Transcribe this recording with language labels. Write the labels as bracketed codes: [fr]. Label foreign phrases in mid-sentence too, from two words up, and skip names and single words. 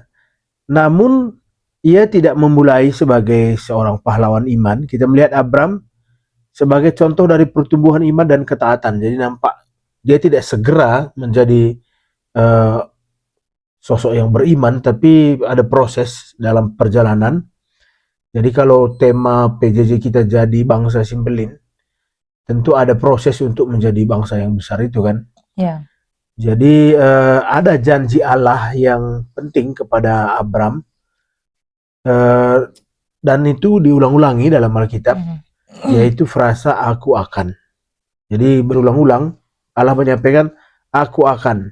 [id] Namun ia tidak memulai sebagai seorang pahlawan iman. Kita melihat Abram sebagai contoh dari pertumbuhan iman dan ketaatan. Jadi nampak dia tidak segera menjadi sosok yang beriman, tapi ada proses dalam perjalanan. Jadi kalau tema PJJ kita jadi bangsa Simbelin, tentu ada proses untuk menjadi bangsa yang besar itu kan. Ya. Jadi ada janji Allah yang penting kepada Abram, dan itu diulang-ulangi dalam Alkitab, yaitu frasa aku akan. Jadi berulang-ulang Allah menyampaikan aku akan.